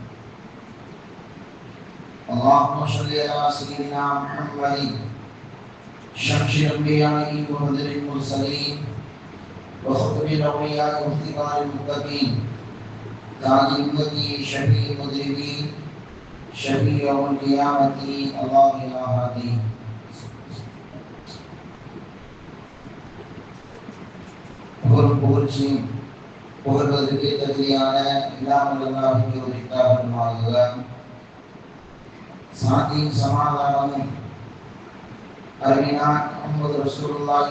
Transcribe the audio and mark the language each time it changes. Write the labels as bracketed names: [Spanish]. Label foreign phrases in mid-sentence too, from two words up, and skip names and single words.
[Arabic] اللهم صل على سيدنا محمد شمس الأنبياء وبدر المرسلين وخاتم الأولياء وافتقار المتقين تاج أمتي شفيع المذنبين شفيع يوم القيامة الله يا هادي. [Tamil] புகழ்ச்சியும் புகழ்வதற்கு தகுதியான இல்லாமல் அல்லாஹ்வுக்கு உரித்தாகுமாக சாந்தியும் சமாதானமும் அருமையார் முஹம்மது ரசூலுல்லாஹி